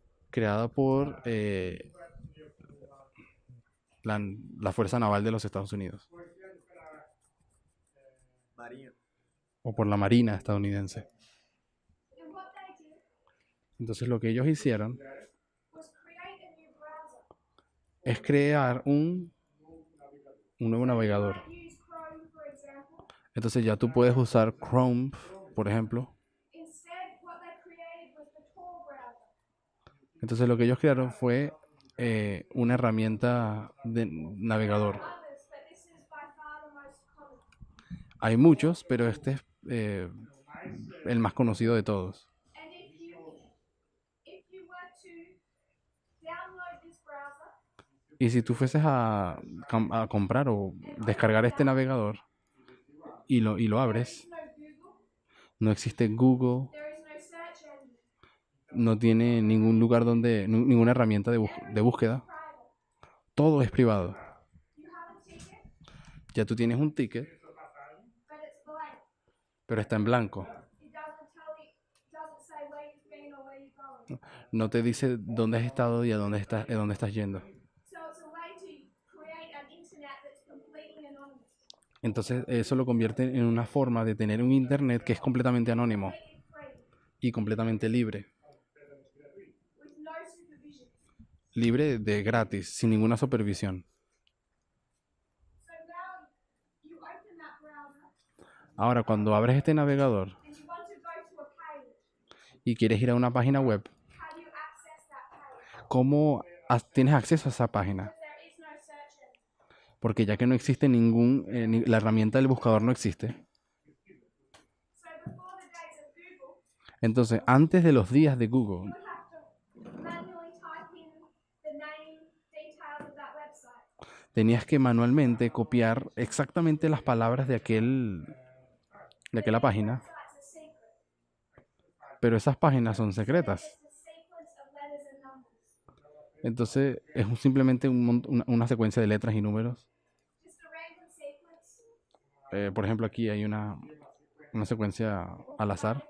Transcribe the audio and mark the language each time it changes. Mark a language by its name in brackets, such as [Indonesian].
[Spanish] creada por la Fuerza Naval de los Estados Unidos [Portuguese] Marinha. [Spanish] o por la Marina estadounidense. [English] And what they did [Spanish] Entonces lo que ellos hicieron [English] was create a new browser. [Spanish] es crear un nuevo navegador. [English] Use Chrome, for example. [Spanish] Entonces ya tú puedes usar Chrome, por ejemplo. [English] Instead, what they created was the Tor browser. [Spanish] Entonces lo que ellos crearon fue una herramienta de navegador. [English] Others, but this is by far the most common. [Spanish] Hay muchos, pero este es el más conocido de todos. [English] And if you were to download this browser [Spanish] Y si tú fueses a comprar o descargar este navegador y lo abres, [English] no Google, [Spanish] no existe Google, [English] there is no search engine. [Spanish] no tiene ningún lugar ninguna herramienta de búsqueda. [English] Private. [Spanish] Todo es privado. [English] You have a ticket, [Spanish] Ya tú tienes un ticket, [English] but it's blank. [Spanish] pero está en blanco. [English] It doesn't say where you've been or where you're going. [Spanish] No te dice dónde has estado y a dónde estás yendo. [English] So it's a way to create an internet that's completely anonymous, [Spanish] Entonces eso lo convierte en una forma de tener un internet que es completamente anónimo [English] completely free, [Spanish] y completamente libre. [English] with no supervision. [Spanish] Libre de gratis, sin ninguna supervisión. [English] So now you open that browser [Spanish] Ahora, cuando abres este navegador [English] and you want to go to a page. [Spanish] y quieres ir a una página web, [English] How do you access that page? [Spanish] ¿cómo tienes acceso a esa página? [English] Because there is no search engine. [Spanish] Porque ya que no existe la herramienta del buscador no existe. [English] So before the days of Google, [Spanish] Entonces, antes de los días de Google, [English] you would have to manually type in the name, details of that website. [Spanish] tenías que manualmente copiar exactamente las palabras de aquella página, [English] Websites are secret. [Spanish] pero esas páginas son secretas. [English] It's a sequence of letters and numbers. [Spanish] Entonces, es simplemente una secuencia de letras y números. [English] Just a random sequence. [Spanish] Por ejemplo, aquí hay una secuencia al azar,